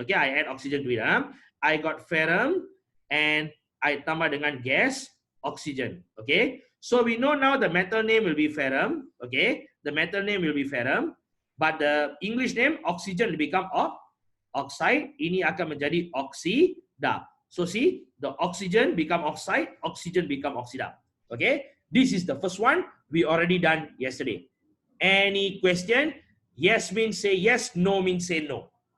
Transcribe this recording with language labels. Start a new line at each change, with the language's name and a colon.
English: Okay, I add oxygen to it. I got ferrum and I
Malay: tambah dengan
English: gas oxygen. Okay, so we know now the metal name will be ferrum. Okay, the metal name will be ferrum, but the English name oxygen will become oxide.
Malay: Ini akan menjadi oksida.
English: So see, the oxygen become oxide, oxygen become oksida. Okay, this is the first one we already done yesterday. Any question? Yes means say yes, no means say no.